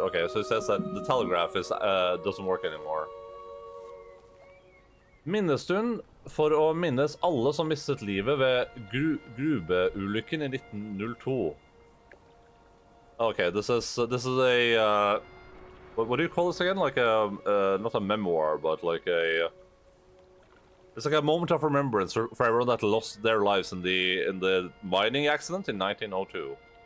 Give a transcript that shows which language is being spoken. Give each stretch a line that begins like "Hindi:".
English: Okay, so it says that the telegraph is doesn't work anymore.
Norwegian: Minnestund for å minnes alle som mistet livet ved grubeulykken i 1902.
English: Okay, this is a what do you call this again? Like a not a memoir, but like a it's like a moment of remembrance for everyone that lost their lives in the mining accident in 1902.